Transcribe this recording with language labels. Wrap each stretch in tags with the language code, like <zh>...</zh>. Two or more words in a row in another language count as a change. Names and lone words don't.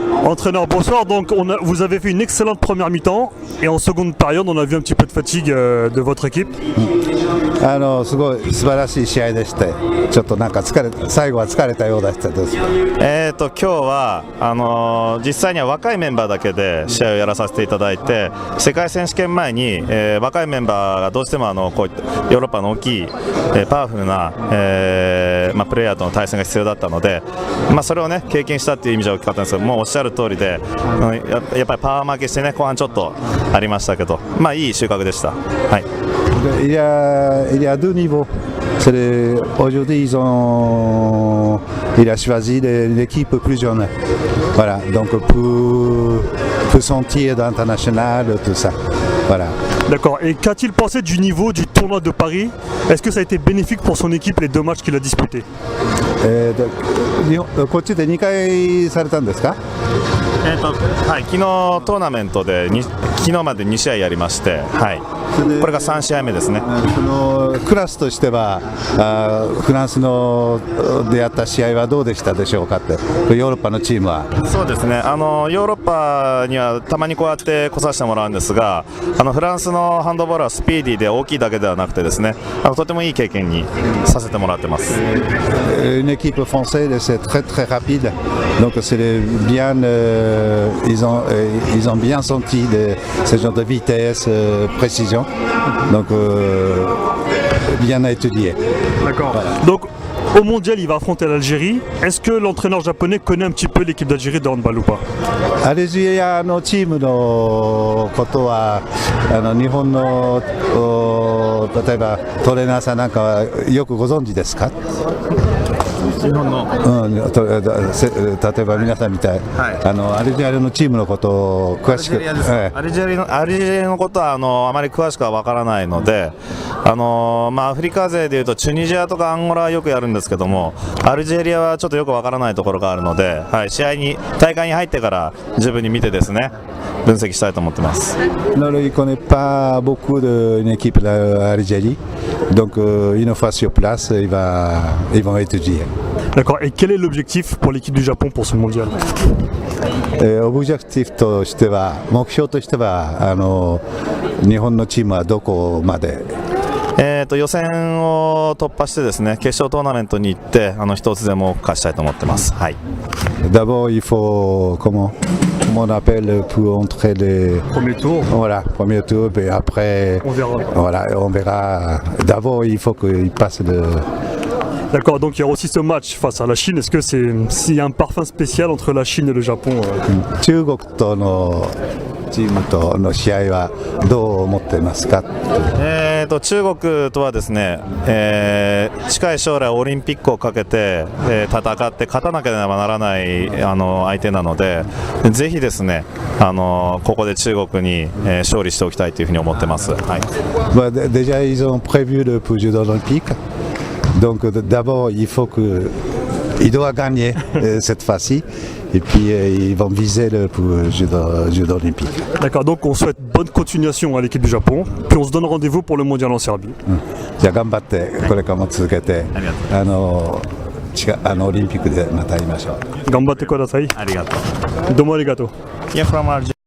<fr>Entraîneur, bonsoir. Donc vous avez fait une excellente première mi-temps et en seconde période on a vu un petit peu de fatigue de votre équipe.</fr> <ja>すごい素晴らしい試合でして、ちょっとなんか最後は疲れたようでしたです。今日は実際には若いメンバーだけで試合をやらさせていただいて、世界選手権前に、若いメンバーがどうしてもこういったヨーロッパの大きい、パワフルな、プレイヤーとの対戦が必要だったので、それをね経験したっていう意味じゃ大きかったんですけど、もうおっしゃる通りで、やっぱりパワー負けしてね後半ちょっとありましたけど、いい収穫でした。はい。</ja> <fr>Il y a deux niveaux. Aujourd'hui, il a choisi l'équipe plus jeune. Voilà, donc pour sentir d'international, tout ça. Voilà. D'accord. Et qu'a-t-il pensé du niveau du tournoi de Paris? Est-ce que ça a été bénéfique pour son équipe les deux matchs qu'il a disputés?</fr> <ja>こっちで2回されたんですか？はい、昨日トーナメントで昨日まで2試合やりまして、はい、これが3試合目ですね。そのクラスとしてはフランスのでやった試合はどうでしたでしょうかって、ヨーロッパのチームは。そうですね、ヨーロッパにはたまにこうやって来させてもらうんですが、フランスのハンドボールはスピーディーで大きいだけではなくてですね、とてもいい経験にさせてもらってます。</ja> <fr>Une équipe française, c'est très très rapide, donc c'est bien, ils ont bien senti ce genre de vitesse, précision, donc bien à étudier. D'accord. Voilà. Donc au mondial, il va affronter l'Algérie. Est-ce que l'entraîneur japonais connaît un petit peu l'équipe d'Algérie de handball ou pas?</fr> <ja>アルジェリアのチームのことは日本の例えばトレーナーさんなんかはよくご存知ですか？日本の、例えば皆さんみたい、アルジェリアのチームのことを詳しく、アルジェリアのことはあまり詳しくは分からないので、アフリカ勢でいうとチュニジアとかアンゴラはよくやるんですけども、アルジェリアはちょっとよく分からないところがあるので、大会に入ってから十分に見てですね分析したいと思ってます。</ja> <fr>Non, il ne connaît pas beaucoup d'une équipe d'Algérie, donc une fois sur place, ils vont étudier. D'accord. Et quel est l'objectif pour l'équipe du Japon pour ce mondial?</fr> <ja>オブジェクティブとしては、目標としては日本のチームはどこまで？予選を突破してですね、決勝トーナメントに行って一つでも勝ちたいと思ってます。はい。</ja> <fr>D'abord, il faut comment on appelle pour entrer les premier tour. Voilà, premier tour, et après on verra. Voilà, on verra. D'abord, il faut qu'il passe le. D'accord, donc il y aura aussi ce match face à la Chine. Est-ce que s'il y a un parfum spécial entre la Chine et le Japon?</fr> <ja>中国とのチームとの試合はどう思ってますか？中国とはですね、近い将来オリンピックをかけて、戦って勝たなければならない相手なので、ぜひですねここで中国に、勝利しておきたいというふうに思ってます。はい。</ja> <fr>Déjà, ils ont prévu le jeu olympique. Donc d'abord, il doit gagner cette fois-ci. Et puis ils vont viser le jeu olympique. D'accord, donc on souhaite bonne continuation à l'équipe du Japon. Puis on se donne rendez-vous pour le mondial en Serbie.</fr> <ja>じゃあ頑張ってこれからも続けて、オリンピックでまた会いましょう。頑張ってください。ありがとう。どうもありがとう。</ja> <en>Yeah, from Argentina.</en>